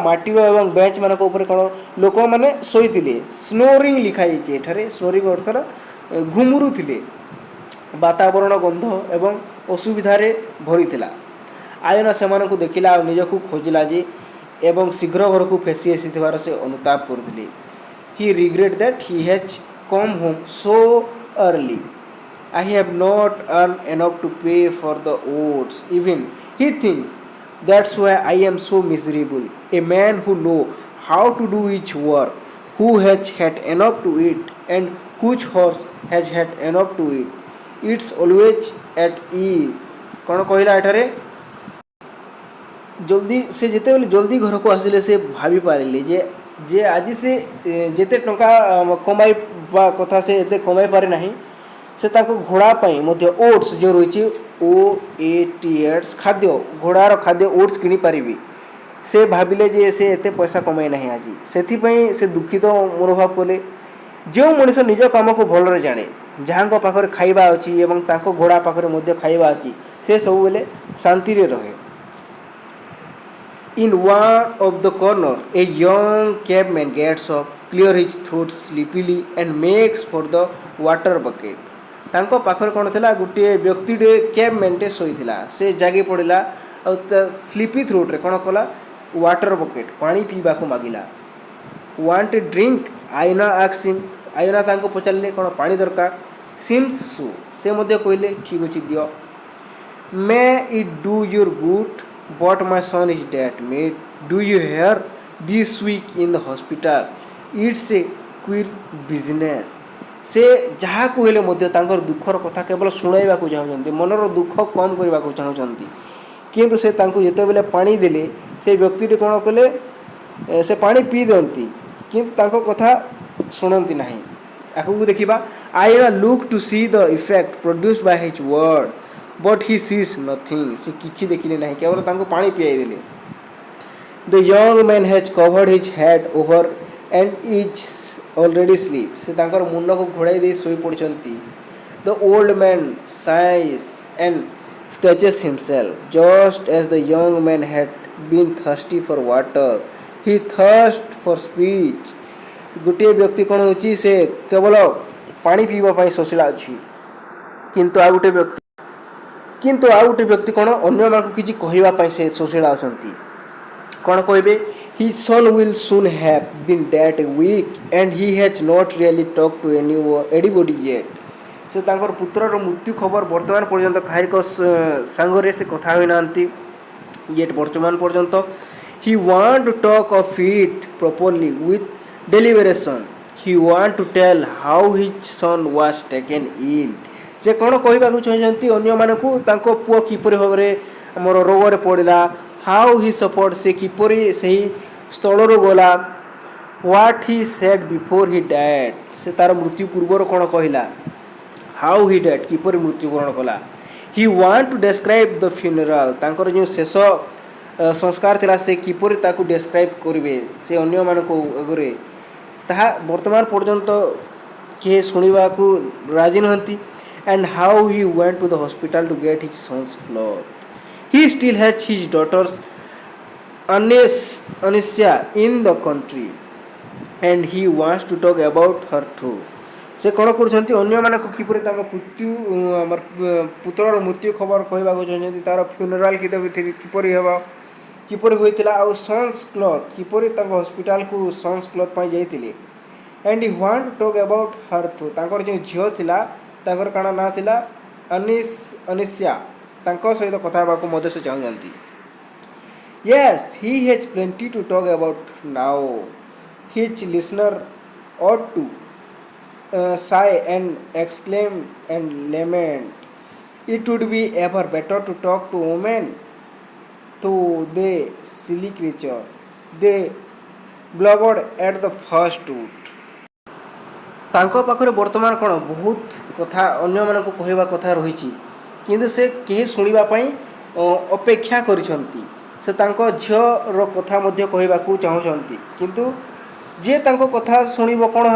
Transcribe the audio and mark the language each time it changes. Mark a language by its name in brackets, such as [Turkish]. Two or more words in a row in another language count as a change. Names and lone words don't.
[Odia] ମାଟିର ଏବଂ ବେଞ୍ଚମାନଙ୍କ ଉପରେ କ'ଣ ଲୋକମାନେ ଶୋଇଥିଲେ। ସ୍ନୋରିଂ ଲେଖାଯାଇଛି ଏଠାରେ। ସ୍ନୋରିଂ ଅର୍ଥର ଘୁମୁରୁଥିଲେ। ବାତାବରଣ ଗନ୍ଧ ଏବଂ ଅସୁବିଧାରେ ଭରିଥିଲା। ଆୟନା ସେମାନଙ୍କୁ ଦେଖିଲା ଆଉ ନିଜକୁ ଖୋଜିଲା ଯେ ଏବଂ ଶୀଘ୍ର ଘରକୁ ଫେସି ଆସିଥିବାର ସେ ଅନୁତାପ କରୁଥିଲେ। [English] He regret that he has come home so early. I have not earned enough to pay for the oats. Even he thinks that's why I am so miserable. A man who knows how to do each work, who has had enough to eat, and whose horse has had enough to eat. It's always at ease. [Odia] କ'ଣ କହିଲା ଏଠାରେ? ଜଲ୍sh ସେ ଯେତେବେଳେ ଜଲ୍ଦି ଘରକୁ ଆସିଲେ ସେ ଭାବିପାରିଲେ ଯେ ଆଜି ସେ ଯେତେ ଟଙ୍କା କମାଇବା କଥା ସେ ଏତେ କମାଇ ପାରେ ନାହିଁ। ସେ ତାଙ୍କ ଘୋଡ଼ା ପାଇଁ ମଧ୍ୟ ଓଟ୍ସ ଯେଉଁ ରହିଛି OATS ଖାଦ୍ୟ, ଘୋଡ଼ାର ଖାଦ୍ୟ ଓଟ୍ସ କିଣିପାରିବି। ସେ ଭାବିଲେ ଯେ ସେ ଏତେ ପଇସା କମାଇ ନାହିଁ ଆଜି, ସେଥିପାଇଁ ସେ ଦୁଃଖିତ ମନୋଭାବ କଲେ। ଯେଉଁ ମଣିଷ ନିଜ କାମକୁ ଭଲରେ ଜାଣେ, ଯାହାଙ୍କ ପାଖରେ ଖାଇବା ଅଛି ଏବଂ ତାଙ୍କ ଘୋଡ଼ା ପାଖରେ ମଧ୍ୟ ଖାଇବା ଅଛି, ସେ ସବୁବେଳେ ଶାନ୍ତିରେ ରହେ। [English] In one of the corner, a young cabman gets up, clears his throat sleepily, and makes for the water bucket. [Odia] ତାଙ୍କ ପାଖରେ କ'ଣ ଥିଲା? ଗୋଟିଏ ବ୍ୟକ୍ତିଟେ କ୍ୟାବମ୍ୟାନ୍ଟେ ଶୋଇଥିଲା। ସେ ଜାଗି ପଡ଼ିଲା ଆଉ ତା [English] sleepy throatରେ [Odia] କ'ଣ କଲା? [English] water bucket, [Odia] ପାଣି ପିଇବାକୁ ମାଗିଲା। [English] Want a drink? [Odia] ଆଇନା [English] asks him. [Odia] ଆଇନା ତାଙ୍କୁ ପଚାରିଲେ କ'ଣ ପାଣି ଦରକାର? [English] seems so, [Odia] ସେ ମଧ୍ୟ କହିଲେ ଠିକ୍ ଅଛି ଦିଅ। [English] may it do your good but my son is dead, mate. Do you hear? This week in the hospital. It's a queer business. [Odia] ସେ ଯାହା କହିଲେ ମଧ୍ୟ ତାଙ୍କର ଦୁଃଖର କଥା କେବଳ ଶୁଣାଇବାକୁ ଚାହୁଁଛନ୍ତି, ମନର ଦୁଃଖ କମ୍ କରିବାକୁ ଚାହୁଁଛନ୍ତି। କିନ୍ତୁ ସେ ତାଙ୍କୁ ଯେତେବେଳେ ପାଣି ଦେଲେ, ସେ ବ୍ୟକ୍ତିଟି କ'ଣ କଲେ? ସେ ପାଣି ପିଇ ଦିଅନ୍ତି କିନ୍ତୁ ତାଙ୍କ କଥା ଶୁଣନ୍ତି ନାହିଁ। ଆଗକୁ ଦେଖିବା। [English] ଆଇନା look to see the effect produced by his word but he sees nothing. [Odia] ସେ କିଛି ଦେଖିଲେ ନାହିଁ, କେବଳ ତାଙ୍କୁ ପାଣି ପିଆଇ ଦେଲେ। [English] The young man has covered his head over and is already asleep. [Odia] ସେ ତାଙ୍କର ମୁଣ୍ଡକୁ ଘୋଡ଼ାଇ ଦେଇ ଶୋଇ ପଡ଼ିଛନ୍ତି। [English] The old man sighs and scratches himself. Just as the young man had been thirsty for water, he thirsts for speech. [Odia] ଗୋଟିଏ ବ୍ୟକ୍ତି କ'ଣ ହେଉଛି? ସେ କେବଳ ପାଣି ପିଇବା ପାଇଁ ଶୋଷିଲା ଅଛି, କିନ୍ତୁ ଆଉ ଗୋଟେ ବ୍ୟକ୍ତି କ'ଣ? ଅନ୍ୟମାନଙ୍କୁ କିଛି କହିବା ପାଇଁ ସେ ଶୋଷିଲା ଅଛନ୍ତି। କ'ଣ କହିବେ? [English] His son will soon have been dead a week and he has not really talked to anybody yet. [Odia] ସେ ତାଙ୍କର ପୁତ୍ରର ମୃତ୍ୟୁ ଖବର ବର୍ତ୍ତମାନ ପର୍ଯ୍ୟନ୍ତ କାହାରିଙ୍କ ସାଙ୍ଗରେ ସେ କଥା ହୋଇନାହାନ୍ତି। ବର୍ତ୍ତମାନ ପର୍ଯ୍ୟନ୍ତ [English] he want to talk of it properly with deliberation. He want to tell how his son was taken ill. [Odia] ସେ କ'ଣ କହିବାକୁ ଚାହୁଁଛନ୍ତି ଅନ୍ୟମାନଙ୍କୁ? ତାଙ୍କ ପୁଅ କିପରି ଭାବରେ ଆମର ରୋଗରେ ପଡ଼ିଲା, [English] how he suffered, [Odia] ସେ କିପରି ସେହି ସ୍ଥଳରୁ ଗଲା। [English] what he said before he died, [Odia] ସେ ତା'ର ମୃତ୍ୟୁ ପୂର୍ବରୁ କ'ଣ କହିଲା। [English] how he died, [Odia] କିପରି ମୃତ୍ୟୁବରଣ କଲା। [English] he want to describe the funeral, [Odia] ତାଙ୍କର ଯେଉଁ ଶେଷ ସଂସ୍କାର ଥିଲା ସେ କିପରି ତାକୁ ଡେସ୍କ୍ରାଇବ୍ କରିବେ ସେ ଅନ୍ୟମାନଙ୍କ ଆଗରେ, ତାହା ବର୍ତ୍ତମାନ ପର୍ଯ୍ୟନ୍ତ କିଏ ଶୁଣିବାକୁ ରାଜି ନୁହନ୍ତି। [English] And how he went to the hospital to get his son's clothes. He still has his daughter's Anisha in the country and he wants to talk about her too. [Odia] ସେ କ'ଣ କରୁଛନ୍ତି? ଅନ୍ୟମାନଙ୍କୁ କିପରି ତାଙ୍କ ପୁତ୍ରର ମୃତ୍ୟୁ ଖବର କହିବାକୁ ଚାହୁଁଛନ୍ତି, ତା'ର ଫ୍ୟୁନେରାଲ୍ କିପରି ହେବ, କିପରି ହୋଇଥିଲା, ଆଉ [English] sons cloth [Odia] କିପରି ତାଙ୍କ ହସ୍ପିଟାଲକୁ [English] sons cloth [Odia] ପାଇଁ ଯାଇଥିଲେ। [English] And he want to talk about her too. [Odia] ତାଙ୍କର ଯେଉଁ ଝିଅ ଥିଲା ତାଙ୍କର କାଣା ନାଁ ଥିଲା? ଅନିଶା, ତାଙ୍କ ସହିତ କଥା ହେବାକୁ ମଧ୍ୟ ସେ ଚାହୁଁଛନ୍ତି। [English] Yes, he has plenty to talk about now. His listener ought to sigh and exclaim and lament. It would be ever better to talk to women, to the silly creature. They blubbered at the first root. [Odia] ତାଙ୍କ ପାଖରେ ବର୍ତ୍ତମାନ କ'ଣ ବହୁତ କଥା ଅନ୍ୟମାନଙ୍କୁ କହିବା କଥା ରହିଛି, କିନ୍ତୁ ସେ କେହି ଶୁଣିବା ପାଇଁ ଅପେକ୍ଷା କରିଛନ୍ତି। ସେ ତାଙ୍କ ଝିଅର କଥା ମଧ୍ୟ କହିବାକୁ ଚାହୁଁଛନ୍ତି, କିନ୍ତୁ ଯିଏ ତାଙ୍କ କଥା ଶୁଣିବ କ'ଣ ହେବ?